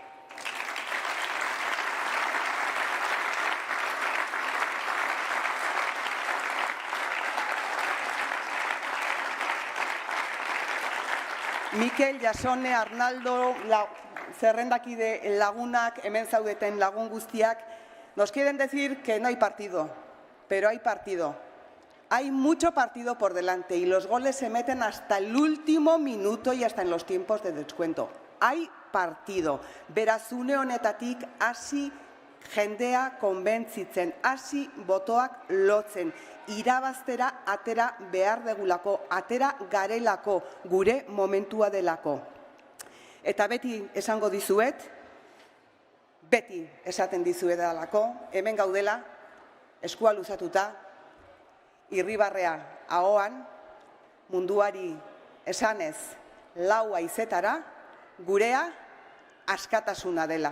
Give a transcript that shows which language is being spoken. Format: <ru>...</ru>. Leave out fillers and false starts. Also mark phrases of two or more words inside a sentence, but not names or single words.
<eu>Mikel, Jasone, Arnaldo, zerrendakide lagunak, hemen zaudeten lagun guztiak,</eu> <es>nos quieren decir que no hay partido, pero hay partido. Hay mucho partido por delante y los goles se meten hasta el último minuto y hasta en los tiempos de descuento. Hay partido.</es> <eu>Beraz, une honetatik hasi jendea konbentzitzen, hasi botoak lotzen. Irabaztera atera behar degulako, atera garelako, gure momentua delako. Eta beti esango dizuet, beti esaten dizuedalako, hemen gaudela, eskua luzatuta, irribarrea ahoan, munduari esanez 4 haizetara, gurea askatasuna dela.</eu>